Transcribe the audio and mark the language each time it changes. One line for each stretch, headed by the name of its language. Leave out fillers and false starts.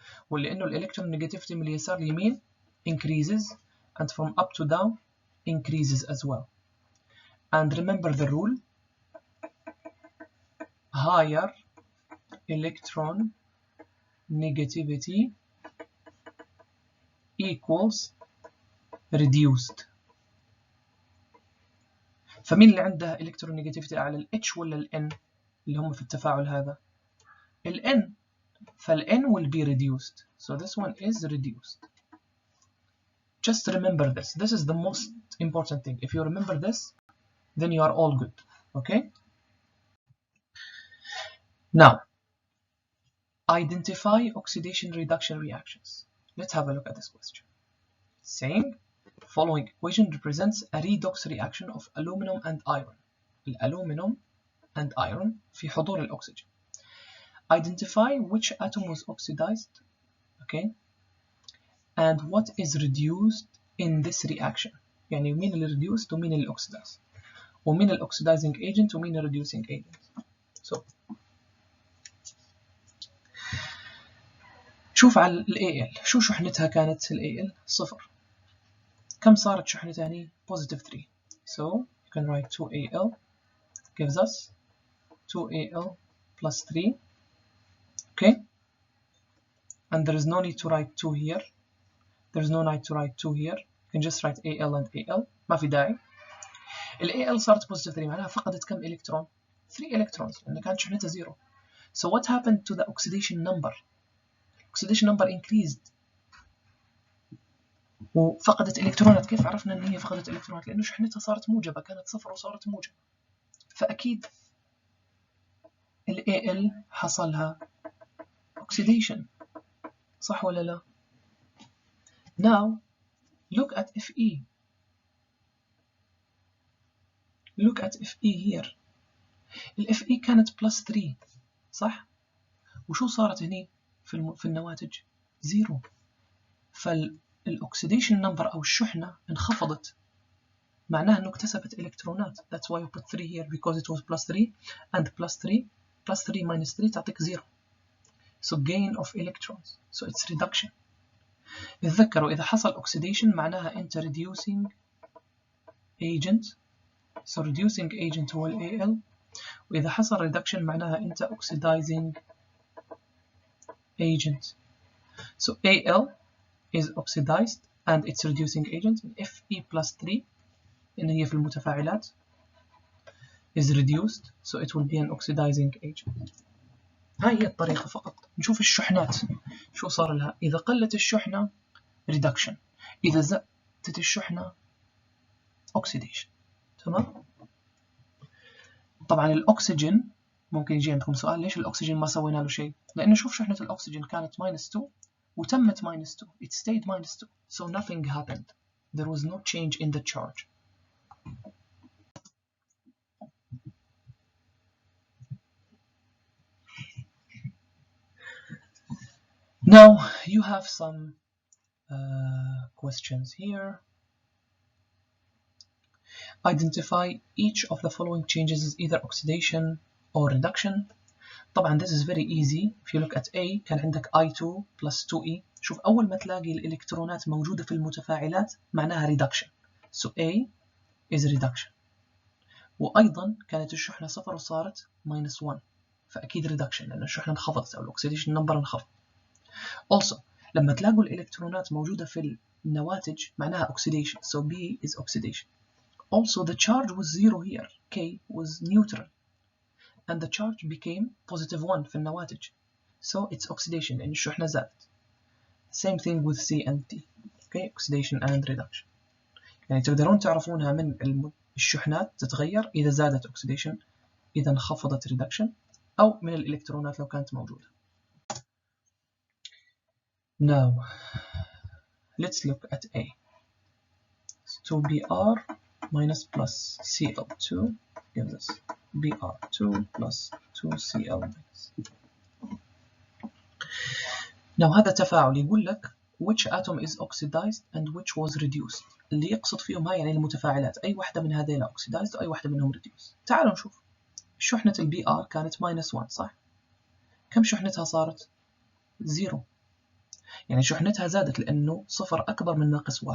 Arabic: ولأنه
English: electron negativity
Arabic: من اليسار لليمين
English: increases, and from up to down increases as well. And remember the rule: higher electron negativity equals reduced.
Arabic: فمين اللي عنده electron negativity على ال H ولا ال N اللي هم في التفاعل هذا؟ ال N.
English: فال N will be reduced. So this one is reduced. Just remember this. This is the most important thing. If you remember this, then you are all good. Okay? Now, identify oxidation reduction reactions. Let's have a look at this question. It's saying the following equation represents a redox reaction of aluminum and iron. Aluminum and iron
Arabic: في حضور الأكسجين.
English: Identify which atom was oxidized, okay, and what is reduced in this reaction.
Arabic: يعني مين اللي reduced ومين اللي oxidized ومين ال oxidizing agent ومين ال reducing agent. So شوف على ال AL شو شحنتها كانت ال AL؟ 0. كم صارت شحنتها هني؟ positive 3.
English: So you can write 2AL gives us 2AL plus 3. Okay, and there is no need to write 2 here. There is no need to write 2 here. You can just write AL and AL.
Arabic: ما في داعي. ال AL صارت positive 3 معناها فقدت كم إلكترون؟ 3 electrons لأن كانت شحنتها 0.
English: So what happened to the oxidation number? Oxidation number increased.
Arabic: وفقدت إلكترونات. كيف عرفنا إن هي فقدت إلكترونات؟ لأنه شحنتها صارت موجبة، كانت 0 وصارت موجبة. فأكيد ال AL حصلها oxidation. صح ولا لا؟
English: Now look at Fe. Look at Fe here.
Arabic: ال Fe كانت plus 3 صح؟ وشو صارت هني في النواتج؟ 0. فالأكسيديشن نمبر أو الشحنة انخفضت. معناها إنه اكتسبت إلكترونات.
English: That's why you put 3 here because it was plus 3 and plus 3 minus 3
Arabic: تعطيك
English: 0. So gain of electrons. So it's reduction.
Arabic: تذكروا إذا حصل oxidation معناها أنت reducing agent.
English: So reducing agent
Arabic: هو ال
English: AL.
Arabic: وإذا حصل reduction معناها أنت oxidizing agent.
English: So AL is oxidized and it's reducing agent. Fe plus 3
Arabic: إن هي في المتفاعلات
English: is reduced, so it will be an oxidizing agent.
Arabic: هاي هي الطريقة فقط. نشوف الشحنات شو صار لها. إذا قلت الشحنة reduction، إذا زادت الشحنة oxidation. تمام؟ طبعا الأكسجين ممكن يجي عندكم سؤال ليش الأكسجين ما سوينا له شيء؟ لأنه شوف شحنة الأكسجين كانت -2 وتمت -2.
English: It stayed -2. So nothing happened. There was no change in the charge. Now you have some questions here. Identify each of the following changes as either oxidation or reduction.
Arabic: طبعا
English: this is very easy. If you look at A
Arabic: كان عندك
English: I2 plus 2E.
Arabic: شوف أول ما تلاقي الإلكترونات موجودة في المتفاعلات معناها reduction.
English: So A is reduction.
Arabic: وأيضا كانت الشحنة 0 وصارت -1. فأكيد reduction لأن الشحنة انخفضت أو الأكسيديشن نمبر انخفض. Also لما تلاقوا الإلكترونات موجودة في النواتج معناها oxidation.
English: So B is oxidation. Also the charge was 0 here. K was neutral. And the charge became +1
Arabic: في النواتج.
English: So it's oxidation
Arabic: لأن الشحنة زادت.
English: Same thing with C and D. Okay, oxidation and reduction.
Arabic: يعني تقدرون تعرفونها من الشحنات تتغير إذا زادت oxidation، إذا انخفضت reduction، أو من الإلكترونات لو كانت موجودة.
English: Now let's look at A. 2Br minus plus Cl2 gives us Br2 plus 2Cl minus. Now
Arabic: هذا تفاعل يقول لك
English: which atom is oxidized and which was reduced.
Arabic: اللي يقصد فيهم هاي يعني المتفاعلات، أي واحدة من هذيلا oxidized وأي واحدة منهم reduced. تعالوا نشوف. شحنة ال Br كانت -1 صح؟ كم شحنتها صارت؟ 0. يعني شحنتها زادت لأنه 0 أكبر من -1.